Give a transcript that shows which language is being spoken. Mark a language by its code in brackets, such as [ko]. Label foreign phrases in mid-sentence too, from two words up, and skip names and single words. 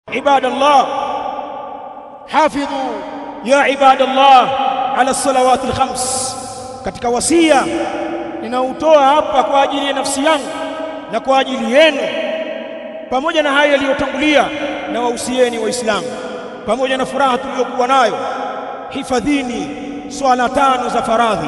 [ar] عباد الله حافظوا يا عباد الله على الصلوات الخمس. [sw] Katika wasia ninautoa hapa kwa ajili ya nafsi yangu na kwa ajili yenu, pamoja na haya yaliyotangulia, na wahusieni waislamu pamoja na furaha tuliyokuwa nayo, hifadhini swala tano za faradhi.